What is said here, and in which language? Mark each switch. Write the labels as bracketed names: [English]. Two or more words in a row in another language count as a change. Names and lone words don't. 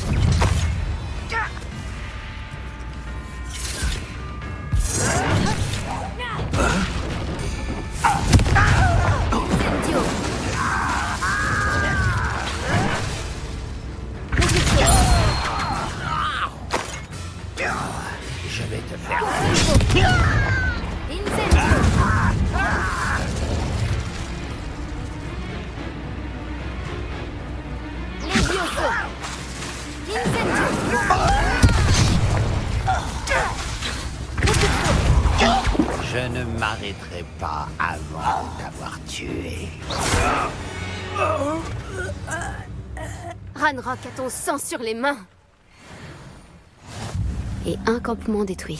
[French] Incendio. Je vais te faire... Incendio. Levioso. Incendio. Je ne m'arrêterai pas avant de t'avoir tué. Ranrock a ton sang sur les mains. Et un campement détruit.